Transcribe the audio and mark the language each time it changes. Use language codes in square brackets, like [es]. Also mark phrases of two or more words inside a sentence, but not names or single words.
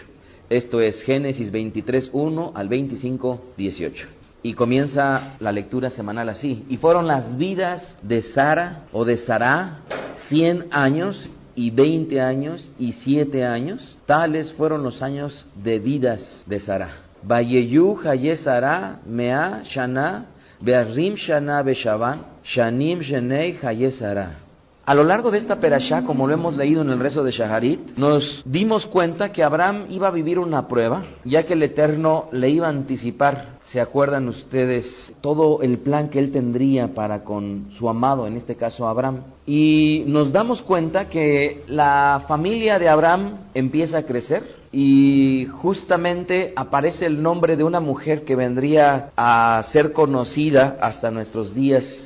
[es] Esto es Génesis 23, 1 al 25, 18. Y comienza la lectura semanal así. Y fueron las vidas de Sara o de Sará 100 años y 20 años y 7 años. Tales fueron los años de vidas de Sará. [he] ויהיו חיי שרה מאה שנה ועשרים שנה ושבע שנים שני חיי שרה. [es] A lo largo de esta perashá, como lo hemos leído en el rezo de Shaharit, nos dimos cuenta que Abraham iba a vivir una prueba, ya que el Eterno le iba a anticipar, ¿se acuerdan ustedes? Todo el plan que él tendría para con su amado, en este caso Abraham. Y nos damos cuenta que la familia de Abraham empieza a crecer, y justamente aparece el nombre de una mujer que vendría a ser conocida hasta nuestros días.